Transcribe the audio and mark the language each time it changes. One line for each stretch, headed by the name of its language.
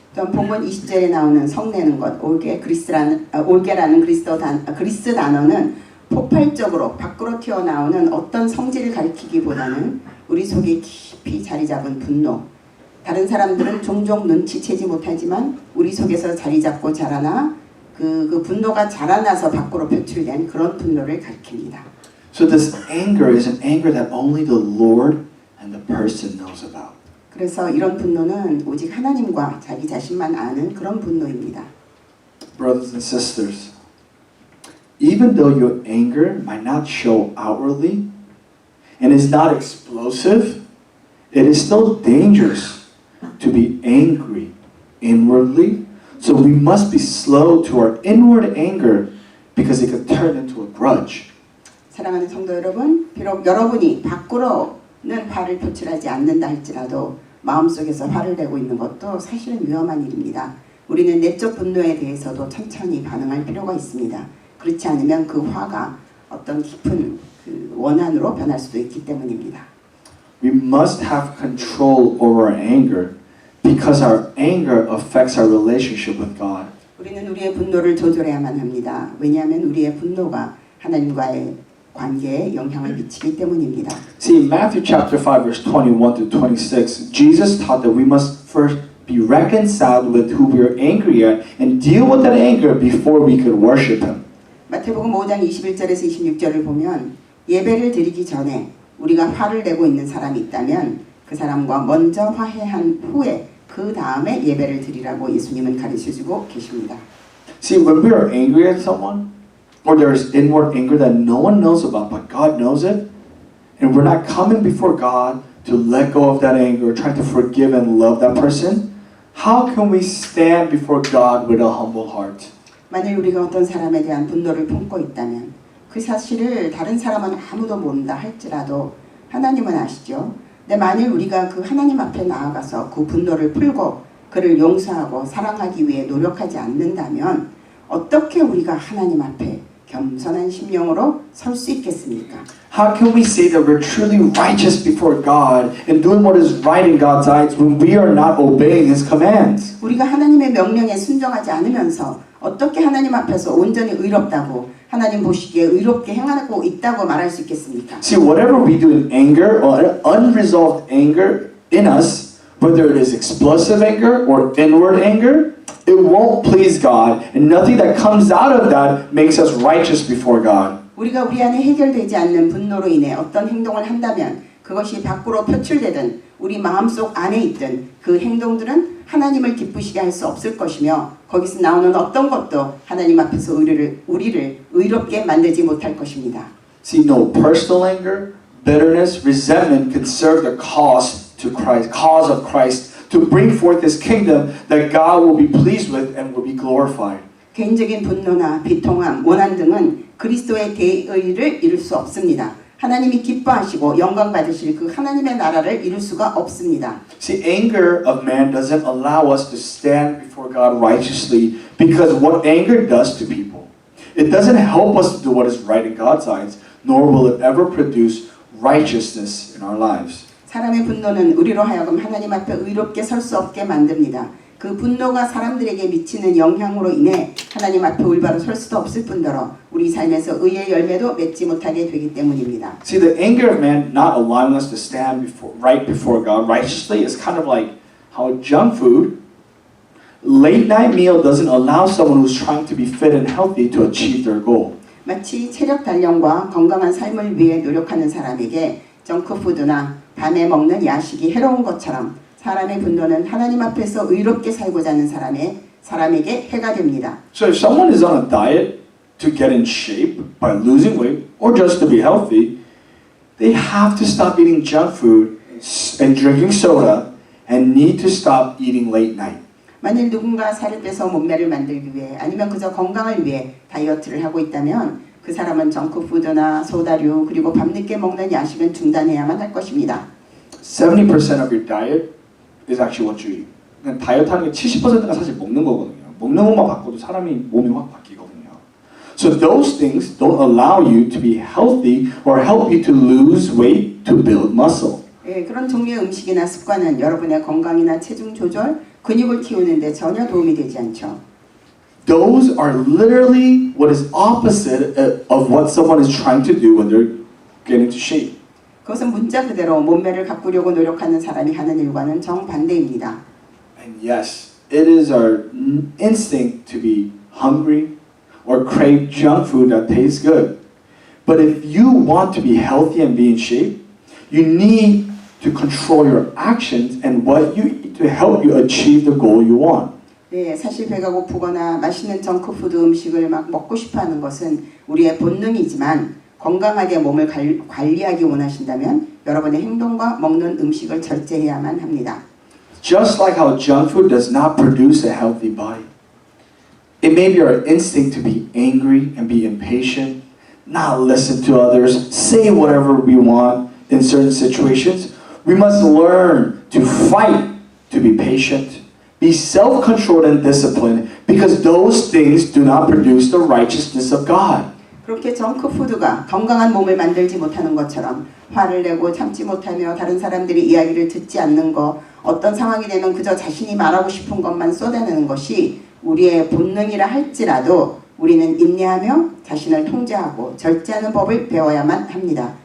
Korean: 또 본문 20절에 나오는 성내는 것, 올게라는 그리스 단어는 폭발적으로 밖으로 튀어나오는 어떤 성질을 가리키기보다는 우리 속에 깊이 자리 잡은 분노. 다른 사람들은 종종 눈치채지 못하지만 우리 속에서 자리 잡고 자라나 그 분노가 자라나서 밖으로 표출된 그런 분노를 가리킵니다.
English: So this anger is an anger that only the Lord and the person knows about.
Korean: 그래서 이런 분노는 오직 하나님과 자기 자신만 아는 그런 분노입니다.
English: Brothers and sisters, even though your anger might not show outwardly and is not explosive, it is still dangerous to be angry inwardly. So we must be slow to our inward anger because it could turn into a grudge.
Korean: 사랑하는 성도 여러분, 비록 여러분이 밖으로는 화를 표출하지 않는다 할지라도 마음속에서 화를 내고 있는 것도 사실은 위험한 일입니다. 우리는 내적 분노에 대해서도 천천히 반응할 필요가 있습니다. 그렇지 않으면 그 화가 어떤 깊은 원한으로 변할 수도 있기 때문입니다.
English: We must have control over our anger because our anger affects our relationship with God.
Korean: 우리는 우리의 분노를 조절해야만 합니다. 왜냐하면 우리의 분노가 하나님과의 관계에 영향을 미치기 때문입니다.
English: See, in Matthew chapter 5, verse 21 to 26, Jesus taught that we must first be reconciled with who we are angry at and deal with that anger before we could worship Him.
Korean: 마태복음 5장 21절에서 26절을 보면 예배를 드리기 전에 우리가 화를 내고 있는 사람이 있다면 그 사람과 먼저 화해한 후에 그 다음에 예배를 드리라고 예수님은 가르쳐주고 계십니다.
English: See, when we are angry at someone, or there is inward anger that no one knows about, but God knows it, and we're not coming before God to let go of that anger, trying to forgive and love that person, how can we stand before God with a humble heart?
Korean: 만일 우리가 어떤 사람에 대한 분노를 품고 있다면 그 사실을 다른 사람은 아무도 모른다 할지라도 하나님은 아시죠? 근데 만일 우리가 그 하나님 앞에 나아가서 그 분노를 풀고 그를 용서하고 사랑하기 위해 노력하지 않는다면 어떻게 우리가 하나님 앞에 겸손한 심령으로 설 수 있겠습니까?
English: How can we say that we're truly righteous before God and doing what is right in God's eyes when we are not obeying His commands?
Korean: 우리가 하나님의 명령에 순종하지 않으면서 어떻게 하나님 앞에서 온전히 의롭다고 하나님 보시기에 의롭게 행하고 있다고 말할 수 있겠습니까?
English: See, whatever we do in anger or unresolved anger in us, whether it is explosive anger or inward anger, it won't please God, and nothing that comes out of that makes us righteous before God.
Korean: 우리가 우리 안에 해결되지 않는 분노로 인해 어떤 행동을 한다면 그것이 밖으로 표출되든 우리 마음속 안에 있든 그 행동들은 하나님을 기쁘시게 할 수 없을 것이며 거기서 나오는 어떤 것도 하나님 앞에서 우리를 의롭게 만들지 못할 것입니다.
English: See, no personal anger, bitterness, resentment can serve the cause of Christ to bring forth His kingdom that God will be pleased with and will be glorified.
Korean: 개인적인 분노나 비통함, 원한 등은 그리스도의 대의를 이룰 수 없습니다. 하나님이 기뻐하시고 영광 받으실 그 하나님의 나라를 이룰 수가 없습니다.
English: See, anger of man doesn't allow us to stand before God righteously because what anger does to people. It doesn't help us to do what is right in God's eyes, nor will it ever produce righteousness in our lives.
Korean: 사람의 분노는 우리로 하여금 하나님 앞에 의롭게 설 수 없게 만듭니다. 그 분노가 사람들에게 미치는 영향으로 인해 하나님 앞에 올바로 설 수도 없을 뿐더러 우리 삶에서 의의 열매도 맺지 못하게 되기 때문입니다.
English: See, the anger of man not allowing us to stand right before God righteously is kind of like how junk food, late night meal doesn't allow someone who's trying to be fit and healthy to achieve their goal.
Korean: 마치 체력 단련과 건강한 삶을 위해 노력하는 사람에게 정크푸드나 밤에 먹는 야식이 해로운 것처럼 사람의 분노는 하나님 앞에서 의롭게 살고자 하는 사람에게 해가 됩니다.
English: So if someone is on a diet to get in shape by losing weight or just to be healthy, they have to stop eating junk food and drinking soda and need to stop eating late night.
Korean: 만일 누군가 살을 빼서 몸매를 만들기 위해 아니면 그저 건강을 위해 다이어트를 하고 있다면 그 사람은 정크푸드나 소다류 그리고 밤늦게 먹는 야식은 중단해야만 할 것입니다.
English: 70% of your diet is actually what you eat.
Korean: 그냥 다이어트 하는 게 70%가 사실 먹는 거거든요. 먹는 것만 바꿔도 사람이 몸이 확 바뀌거든요.
English: So those things don't allow you to be healthy or help you to lose weight to build muscle.
Korean: 예, 그런 종류의 음식이나 습관은 여러분의 건강이나 체중 조절, 근육을 키우는 데 전혀 도움이 되지 않죠.
English: Those are literally what is opposite of what someone is trying to do when they're getting to shape.
Korean: 그것은 문자 그대로 몸매를 가꾸려고 노력하는 사람이 하는 일과는 정반대입니다.
English: And yes, it is our instinct to be hungry or crave junk food that tastes good. But if you want to be healthy and be in shape, you need to control your actions and what you eat to help you achieve the goal you want.
Korean: 네, 사실 배가 고프거나 맛있는 정크푸드 음식을 막 먹고 싶어하는 것은 우리의 본능이지만 건강하게 몸을 관리하기 원하신다면 여러분의 행동과 먹는 음식을 절제해야만 합니다.
English: Just like how junk food does not produce a healthy body, it may be our instinct to be angry and be impatient, not listen to others, say whatever we want in certain situations. We must learn to fight to be patient, be self-controlled and disciplined, because those things do not produce the righteousness of God.
Korean: 그렇게 정크푸드가 건강한 몸을 만들지 못하는 것처럼 화를 내고 참지 못하며 다른 사람들이 이야기를 듣지 않는 것, 어떤 상황이 되면 그저 자신이 말하고 싶은 것만 쏟아내는 것이 우리의 본능이라 할지라도 우리는 인내하며 자신을 통제하고 절제하는 법을 배워야만 합니다.